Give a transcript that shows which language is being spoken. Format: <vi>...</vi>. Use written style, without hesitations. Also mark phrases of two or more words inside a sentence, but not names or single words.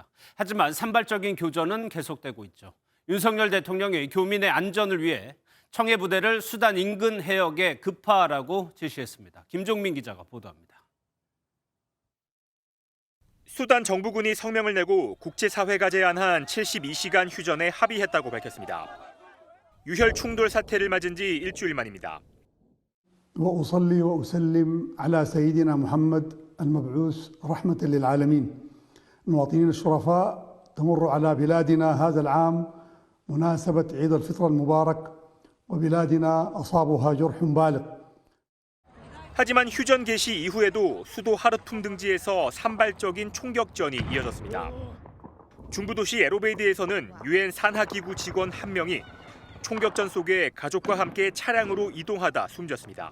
<ko>하지만 산발적인 교전은 계속되고 있죠. 윤석열 대통령이 교민의 안전을 위해 청해 부대를 수단 인근 해역에 급파하라고 지시했습니다. 김종민 기자가 보도합니다. 수단 정부군이 성명을 내고 국제사회가 제안한 72시간 휴전에 합의했다고 밝혔습니다. 유혈 충돌 사태를 맞은 지 일주일 만입니다.</ko> <ar>وأصلي وأسلم على سيدنا محمد المبعوث رحمة للعالمين. المواطنين الشرفاء تمر على بلادنا هذا العام مناسبة عيد الفطر المبارك وبلادنا أصابها جرح بالغ.</ar> <ko>하지만 휴전 개시 이후에도 수도 하르툼 등지에서 산발적인 총격전이 이어졌습니다. 중부도시 에로베이드에서는 유엔 산하기구 직원 1명이 총격전 속에 가족과 함께 차량으로 이동하다 숨졌습니다.</ko>